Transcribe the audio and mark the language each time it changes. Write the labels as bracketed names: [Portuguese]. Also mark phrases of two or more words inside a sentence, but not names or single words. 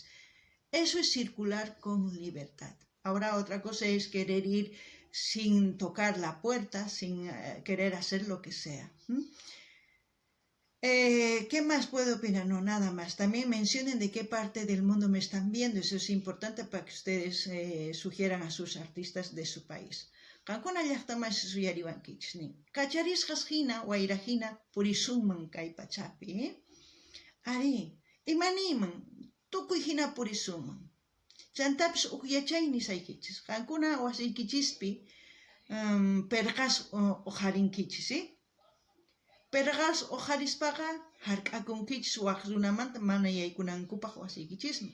[Spanish] Eso es circular con libertad. Ahora otra cosa es querer ir sin tocar la puerta, sin querer hacer lo que sea. ¿Qué más puedo opinar? No, nada más. También mencionen de qué parte del mundo me están viendo. Eso es importante para que ustedes sugieran a sus artistas de su país. [Quechua] Qankuna llaqtaman suyariwankichis. Kacharisqas hina, wayrahina, purisuman kay pachapi. Ari, imaniyman, tukuy hina purisuman. Chantapis uqyachayni saykichis. Qankuna wasiykichispi perqas uqharinkichis, perqas uqharispaqa hark'akunkichis waq runamanta mana yaykunankupaq wasiykichisman.